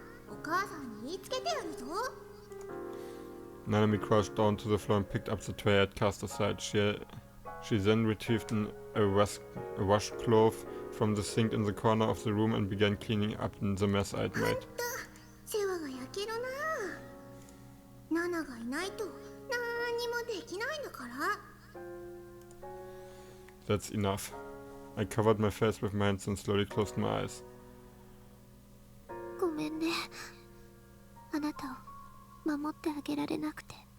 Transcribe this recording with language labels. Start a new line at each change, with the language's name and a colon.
Japanese: お母さんに言いつけてやるぞ。
English: Nanami crouched down to the floor and picked up the tray I had cast aside. She then retrieved a washcloth from the sink in the corner of the room and began cleaning up the mess I'd made.
Japanese: 世話が焼けるな。ナナがいないと何にもできないんだから。
English: That's enough. I covered my face with my hands and slowly closed my eyes.
Japanese: ごめんね。あなたを守ってあげられなくて。